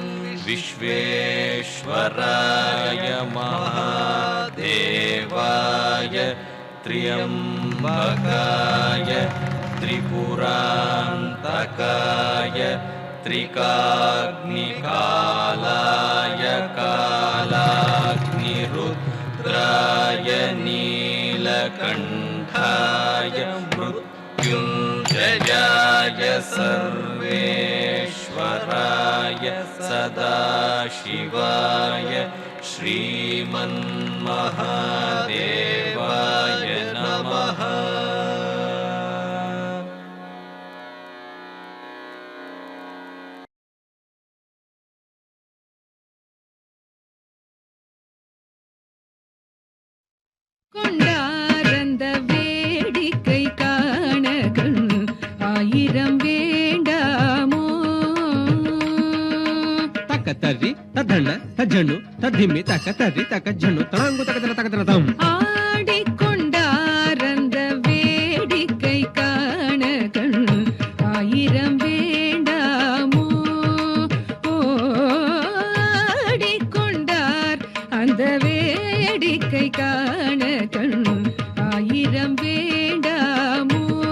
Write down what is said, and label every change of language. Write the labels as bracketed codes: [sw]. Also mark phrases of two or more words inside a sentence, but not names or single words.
[sa] विश्वेश्वराय महादेवाय त्र्यंबकाय त्रिपुरान्तकाय त्रिकाग्निकालाय कालाग्निरुद्राय नीलकण्ठाय मृत्युञ्जयाय सर्वेश्वराय सदाशिवाय श्रीमन्महादेवाय नमः [ta] கொண்டாரந்த வேடிக்கை காண கண் ஆயிரம் வேண்டாமோ ತಕ್ಕ ತರ್ರಿ ತದ್ದಂಡ ತಜ್ಜಣ್ಣು ತದ್ದಿಮ್ಮಿ ತಕ್ಕ ತರ್ರಿ ತಕ್ಕ ಜಣ್ಣು ತಳಂಗು ತಕದರ ತಕದರ ತಂ ஆடிக்கொண்டாரந்த வேடிக்கை காண கண் ஆயிரம் வேண்டாமோ ஆடிக்கொண்டார் அந்த வேடிக்கை காண கண் ஆயிரம் வேண்டாமோ